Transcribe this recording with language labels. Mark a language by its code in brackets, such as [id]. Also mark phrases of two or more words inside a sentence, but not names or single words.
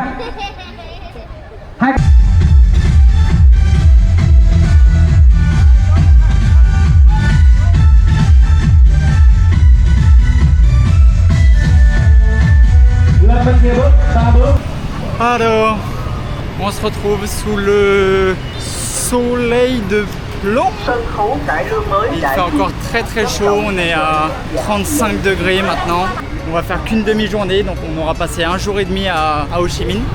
[vi] Hai... Lên bên kia bước, 3 bước. [fr] Alors, on se retrouve sous le soleil de plomb. Il fait encore très très chaud, on est à 35 degrés maintenant. On va faire qu'une demi-journée, donc on aura passé un jour et demi à Ho Chi Minh.